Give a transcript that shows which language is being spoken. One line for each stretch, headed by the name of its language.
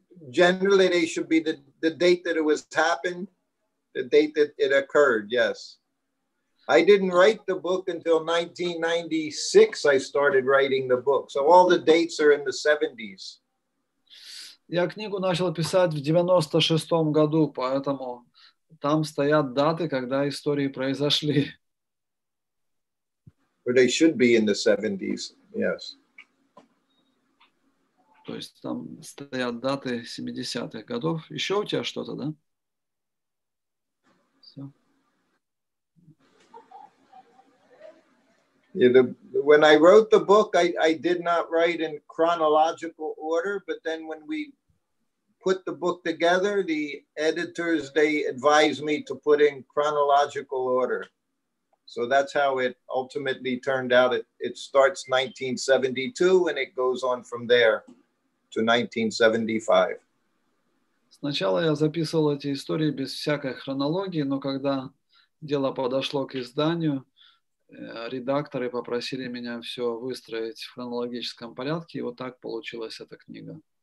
English: Generally, they should be the date that it was happened, the date that it occurred, yes. I didn't write the book until 1996. I started writing the book. So all the dates are in the 70s.
Russian: Я книгу начал писать в 96-м году, поэтому там стоят даты, когда истории произошли.
English: Or they should be in the 70s, yes.
Russian: То есть там стоят даты 70-х годов. Еще у тебя что-то, да? Все.
English: Yeah, when I wrote the book, I did not write in chronological order, but then when we put the book together, the editors, they advised me to put in chronological order. So that's how it ultimately turned out. It starts 1972 and it goes on from there to 1975.
Russian: Сначала я записывал эти истории без всякой хронологии, но когда дело подошло к изданию, редакторы попросили меня все выстроить в хронологическом порядке, и вот так получилась эта книга.